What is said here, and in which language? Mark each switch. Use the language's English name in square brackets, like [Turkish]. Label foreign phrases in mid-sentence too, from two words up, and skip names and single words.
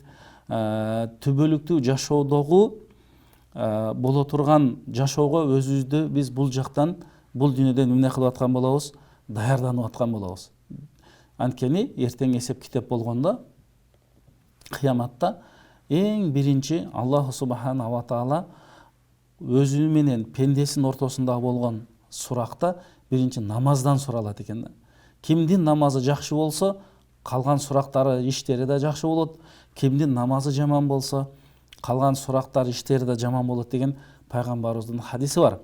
[Kyrgyz] Түбөлүктүү жашоодогу боло турган жашоого өзүбүздү биз бул жактан бул дүйнөдөн эмне кылып аткан болобуз? Даярданып аткан болобуз. Анткени эртең эсеп китеп болгондо, кыяматта эң биринчи [Arabic] الله سبحانه وتعالى [Kyrgyz] өзү менен пендесинин ортосунда болгон суракта биринчи намаздан суралат экен да. Кимдин намазы жакшы болсо, калган сурактары, иштери да жакшы болот. Кимдин намазы жаман болсо, калган сурактар, иштери да жаман болот деген пайгамбарыбыздын хадиси бар.